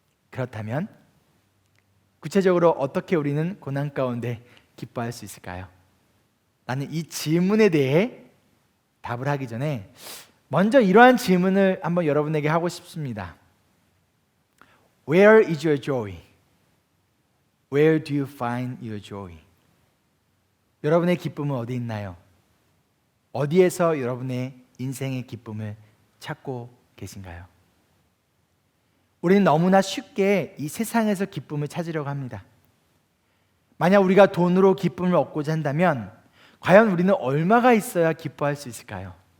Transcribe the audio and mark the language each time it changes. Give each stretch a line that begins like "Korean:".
Korean: 그렇다면 구체적으로 어떻게 우리는 고난 가운데 기뻐할 수 있을까요? 나는 이 질문에 대해 답을 하기 전에 먼저 이러한 질문을 한번 여러분에게 하고 싶습니다.
English: Where is your joy? Where do you find your joy?
Korean: 여러분의 기쁨은 어디 있나요? 어디에서 여러분의 인생의 기쁨을 찾고 계신가요? 우리는 너무나 쉽게 이 세상에서 기쁨을 찾으려고 합니다. 만약 우리가 돈으로 기쁨을 얻고자 한다면 과연 우리는 얼마가 있어야 기뻐할 수 있을까요?